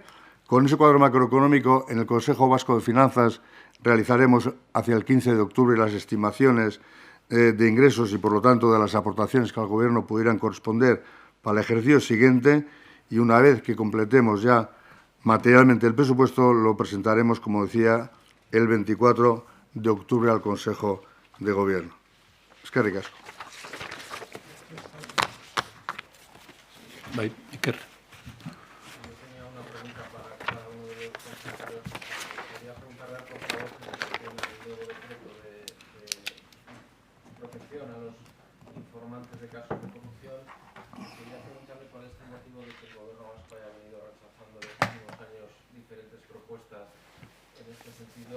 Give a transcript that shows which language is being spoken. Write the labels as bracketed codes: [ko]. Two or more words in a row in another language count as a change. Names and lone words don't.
[es] Con ese cuadro macroeconómico, en el Consejo Vasco de Finanzas realizaremos hacia el 15 de octubre las estimaciones de ingresos y, por lo tanto, de las aportaciones que al Gobierno pudieran corresponder para el ejercicio siguiente. Y una vez que completemos ya materialmente el presupuesto, lo presentaremos, como decía, el 24 de octubre al Consejo de Gobierno. [eu] Eskerrik asko. Iker. [es] Protección a los informantes de casos de corrupción. Quería preguntarle cuál es el motivo de que el Gobierno vasco haya venido rechazando en los últimos años diferentes propuestas en este sentido.